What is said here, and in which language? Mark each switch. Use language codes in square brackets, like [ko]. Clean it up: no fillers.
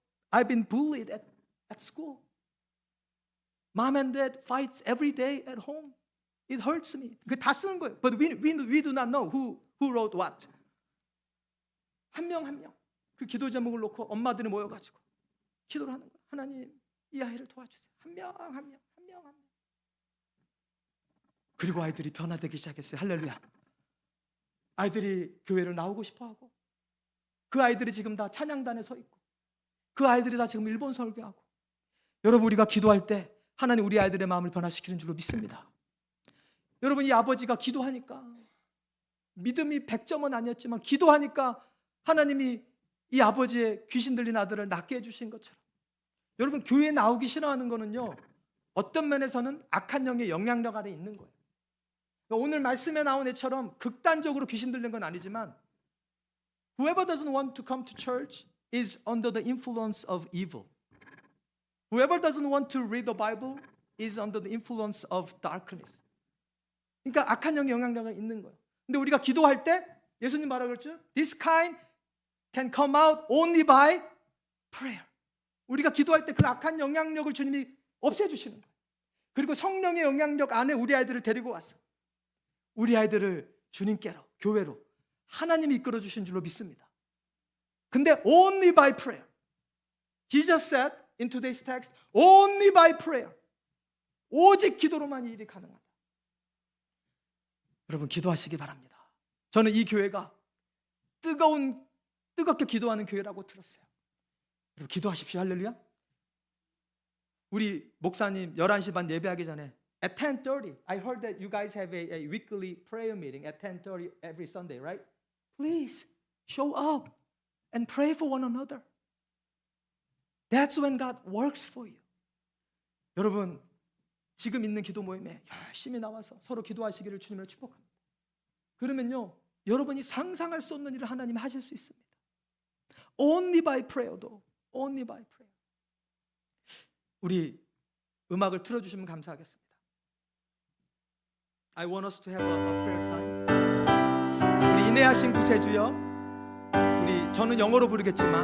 [en] I've been bullied at school. Mom and dad fights every day at home. It hurts me. [ko] 그 다 쓰는 거예요. [en] But we do not know who wrote what. [ko] 한 명 한 명. 그 기도 제목을 놓고 엄마들이 모여가지고 기도를 하는 거예요. 하나님, 이 아이를 도와주세요. 한 명 한 명. 그리고 아이들이 변화되기 시작했어요. 할렐루야. 아이들이 교회를 나오고 싶어하고, 그 아이들이 지금 다 찬양단에 서 있고, 그 아이들이 다 지금 일본 설교하고. 여러분, 우리가 기도할 때 하나님 우리 아이들의 마음을 변화시키는 줄로 믿습니다. 여러분, 이 아버지가 기도하니까, 믿음이 100점은 아니었지만 기도하니까 하나님이 이 아버지의 귀신 들린 아들을 낫게 해주신 것처럼, 여러분, 교회에 나오기 싫어하는 거는요, 어떤 면에서는 악한 영의 영향력 아래 있는 거예요. 오늘 말씀에 나온 애처럼 극단적으로 귀신 들린 건 아니지만, [en] whoever doesn't want to come to church is under the influence of evil. Whoever doesn't want to read the Bible is under the influence of darkness. [ko] 그러니까 악한 영의 영향력이 있는 거예요. 근데 우리가 기도할 때 예수님 뭐라고 그랬죠? [en] This kind can come out only by prayer. [ko] 우리가 기도할 때 그 악한 영향력을 주님이 없애주시는 거예요. 그리고 성령의 영향력 안에 우리 아이들을 데리고 왔어. 우리 아이들을 주님께로, 교회로 하나님이 이끌어 주신 줄로 믿습니다. 근데 [en] only by prayer. Jesus said in today's text, only by prayer. [ko] 오직 기도로만 이 일이 가능하다. 여러분, 기도하시기 바랍니다. 저는 이 교회가 뜨겁게 기도하는 교회라고 들었어요. 여러분, 기도하십시오. 할렐루야. 우리 목사님 11시 반 예배하기 전에 [en] at 10:30, I heard that you guys have a weekly prayer meeting at 10:30 every Sunday, right? Please show up and pray for one another. That's when God works for you. [ko] 여러분, 지금 있는 기도 모임에 열심히 나와서 서로 기도하시기를 주님으로 축복합니다. 그러면요, 여러분이 상상할 수 없는 일을 하나님이 하실 수 있습니다. [en] Only by prayer도 only by prayer. [ko] 우리 음악을 틀어주시면 감사하겠습니다. [en] I want us to have a prayer time. [ko] 우리 인내하신 구세주여, 저는 영어로 부르겠지만